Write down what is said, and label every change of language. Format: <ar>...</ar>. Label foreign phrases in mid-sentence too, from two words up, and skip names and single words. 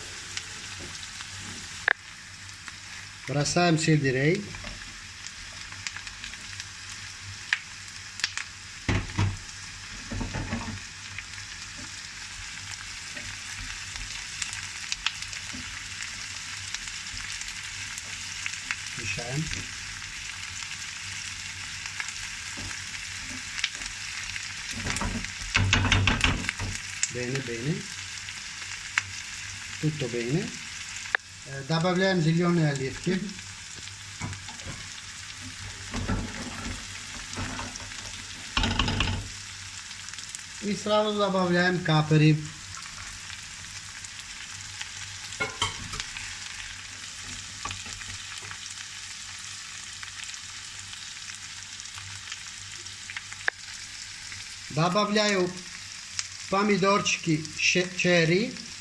<ru>Бросаем сельдерей. Мешаем.</ru> <it>Bene, bene. Tutto bene.</it> <ru>Добавляем зеленые оливки. И сразу добавляем капери. Добавляю помидорчики черри.</ru>